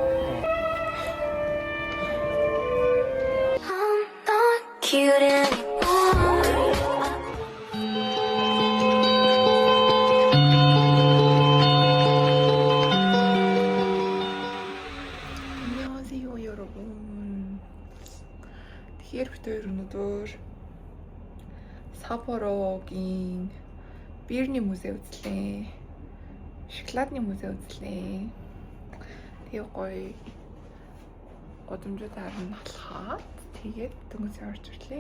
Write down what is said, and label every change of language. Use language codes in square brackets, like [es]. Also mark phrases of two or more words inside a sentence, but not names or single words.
[en] I'm not cute anymore. [ko] 안녕하세요 여러분. [mn] Тэгэхээр бид хоёр өнөөдөр Саппорогийн бирний музей үзлээ. Шоколадны музей үзлээ. Тэгээ гоё годомжуудаар нь алхаад тэгээд дөнгөж орж ирлээ.